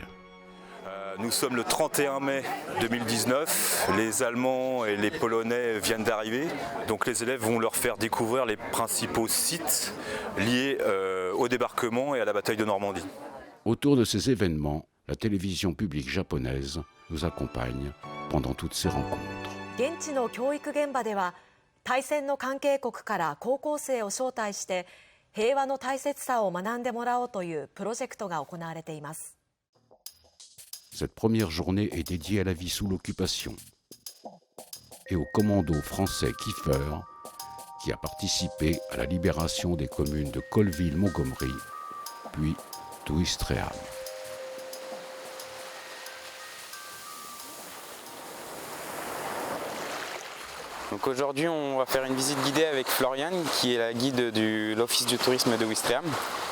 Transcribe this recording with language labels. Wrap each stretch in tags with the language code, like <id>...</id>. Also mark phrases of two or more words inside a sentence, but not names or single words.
<fr>Nous sommes le 31 mai 2019, les Allemands et les Polonais viennent d'arriver, donc les élèves vont leur faire découvrir les principaux sites liés au débarquement et à la bataille de Normandie. Autour de ces événements, la télévision publique japonaise nous accompagne pendant toutes ces rencontres.</fr> <ja>現地の教育現場では対戦の関係国から高校生を招待して平和の大切さを学んでもらおうというプロジェクトが行われています。</ja> <fr>Cette première journée est dédiée à la vie sous l'occupation et au commando français Kiefer qui a participé à la libération des communes de Colville-Montgomery puis d'Ouistreham. Donc aujourd'hui, on va faire une visite guidée avec Floriane, qui est la guide de l'Office du tourisme de Ouistreham.</fr>